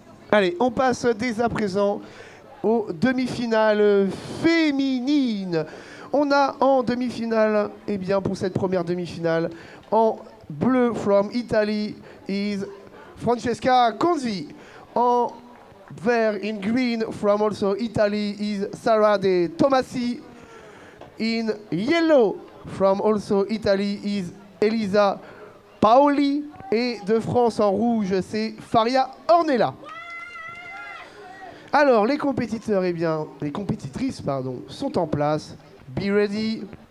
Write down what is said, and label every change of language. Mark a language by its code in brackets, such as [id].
[fr] Allez, on passe dès à présent aux demi-finales féminines. On a en demi-finale, pour cette première demi-finale, en bleu [en] from Italy is [fr] Francesca Conzi. En vert [en] in green from also Italy is Sara De Tomasi. In yellow from also Italy is Elisa Paoli. [fr] Et de France en rouge, c'est Faria Ornella. Alors, les compétiteurs, les compétitrices, sont en place. [en] Be ready.